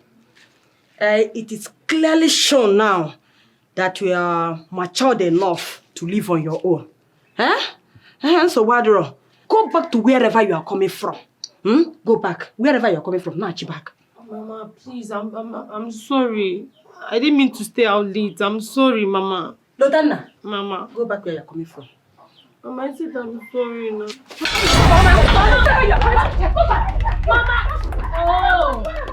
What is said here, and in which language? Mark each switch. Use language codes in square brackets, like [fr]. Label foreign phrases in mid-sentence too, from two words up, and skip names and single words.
[en] It is clearly shown now that you are matured enough to live on your own. So, Wadro, go back to wherever you are coming from. Go back. Wherever you are coming from, now back. Mama, please, I'm sorry. I didn't mean to stay out late. I'm sorry, Mama. Lotana. Mama. Go back where you are coming from. Mama, I said I'm sorry now. Mama! Oh!